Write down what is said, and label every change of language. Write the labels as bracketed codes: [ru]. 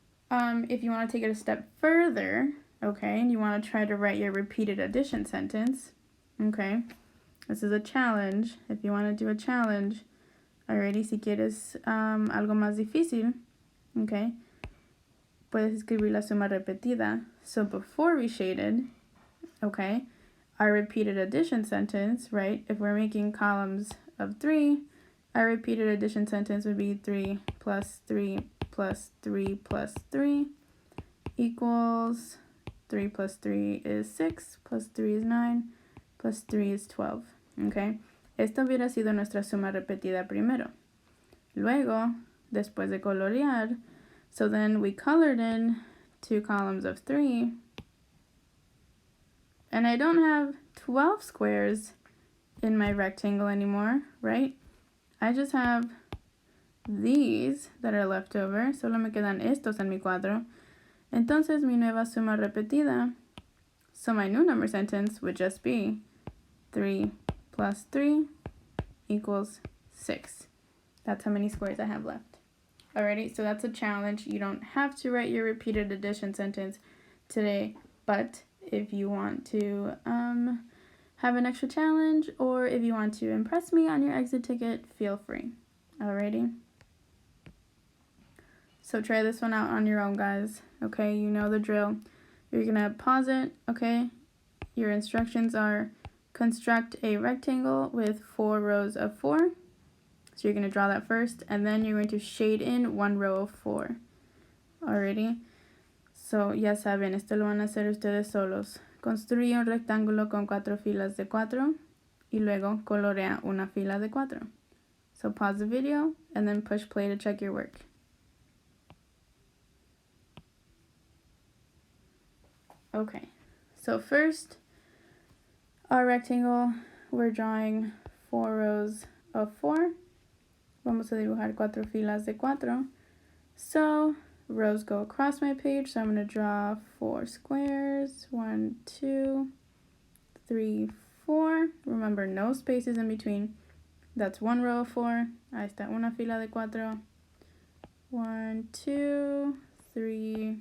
[en] If you want to take it a step further, okay, and you want to try to write your repeated addition sentence, okay, this is a challenge. If you want to do a challenge, already, [es] si quieres algo más difícil, okay, puedes escribir la suma repetida. [en] So before we shaded, okay, our repeated addition sentence, right, if we're making columns of 3, our repeated addition sentence would be 3 plus 3 plus 3 plus 3 equals 3 plus 3 is 6, plus 3 is 9, plus 3 is 12. [es] Okay, esta hubiera sido nuestra suma repetida primero. Luego, después de colorear, [en] so then we colored in 2 columns of 3, and I don't have 12 squares in my rectangle anymore, right? I just have these that are left over. [es] Solo me quedan estos en mi cuadro. Entonces mi nueva suma repetida, [en] so my new number sentence would just be 3 plus 3 equals 6. That's how many squares I have left. Alrighty, so that's a challenge. You don't have to write your repeated addition sentence today, but if you want to have an extra challenge, or if you want to impress me on your exit ticket, feel free. Alrighty. So try this one out on your own, guys. Okay, you know the drill. You're gonna pause it, okay? Your instructions are construct a rectangle with 4 rows of 4. So you're gonna draw that first, and then you're going to shade in 1 row of 4. Alrighty. [es] So ya saben, esto lo van a hacer ustedes solos. Construye un rectángulo con 4 filas de 4 y luego colorea una fila de 4. [en] So pause the video and then push play to check your work. Okay, so first, our rectangle, we're drawing 4 rows of 4. [es] Vamos a dibujar 4 filas de 4. [en] So rows go across my page, so I'm going to draw 4 squares. 1, 2, 3, 4. Remember, no spaces in between. That's 1 row of 4. [es] Ahí está una fila de 4. [en] 1, 2, 3,